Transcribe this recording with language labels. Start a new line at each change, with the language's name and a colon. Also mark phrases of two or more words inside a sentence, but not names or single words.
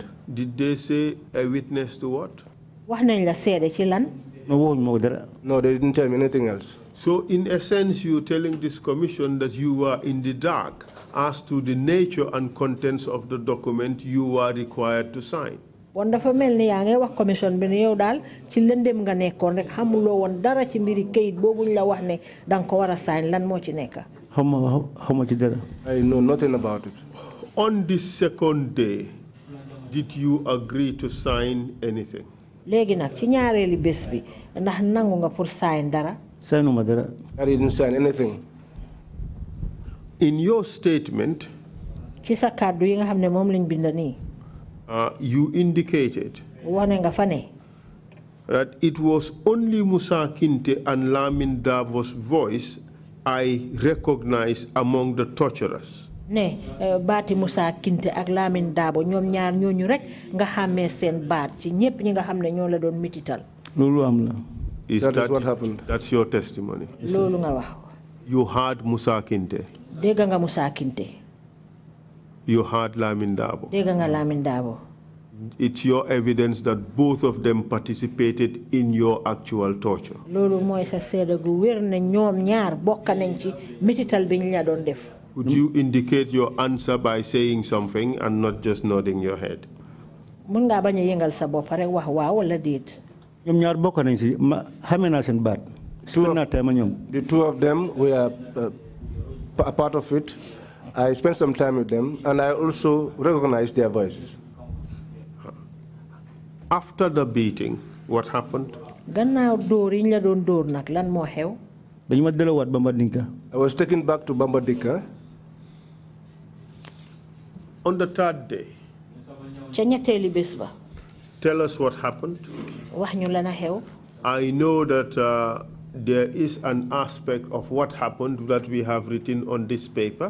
English: Did they say a witness to what? No, they didn't tell me anything else. So in essence, you're telling this commission that you were in the dark as to the nature and contents of the document you were required to sign.
Wolof: Wonderful melni yaange wax commission bi ne yow dal ci lendem nga nekkon rek xamulo won dara ci mbiri keuyit bobuñ la wax ne dang ko wara sign lan mo ci nekk. Xawma ci dara.
English: I know nothing about it. On this second day, did you agree to sign anything?
Wolof: Legi nak ci ñaareli bes bi ndax nangu nga pour sign dara? Signuma dara.
English: I didn't sign anything. In your statement,
Wolof: ci sa kàddu yi nga xam ne moom lañ bind nii.
English: You indicated that it was only Musa Kinte and Lamin Davo's voice I recognized among the torturers.
Wolof: Ne baati Musa Kinte ak Lamin Dabo ñoom ñaar ñooñu rek nga xàmmee seen baat ci ñépp ñi nga xam ne ñoo la doon mitital. Loolu am la.
English: That is what happened. That's your testimony.
Wolof: Loolu nga wax.
English: You heard Musa Kinte.
Wolof: Dégg nga Musa Kinte.
English: You heard Lamin Dabo.
Wolof: Dégg nga Lamin Dabo.
English: It's your evidence that both of them participated in your actual torture.
Wolof: Loolu mooy sa seede gu wér ne ñoom ñaar bokk nañ ci mitital bi ñu la doon def.
English: Would you indicate your answer by saying something and not just nodding your head?
Wolof: Mun nga bañ a yëngal sa bopp rek wax waaw wala déet. ñoom ñaar bokk nañ ci xamee naa seen baat.
English: The two of them were a part of it. I spent some time with them, and I also recognized their voices. After the beating, what happened?
Wolof: Gannaaw dóor yi ñu la doon dóor nag lan moo xew?
English: I was taken back to Bambadinka. On the third day, tell us what happened. I know that there is an aspect of what happened that we have written on this paper.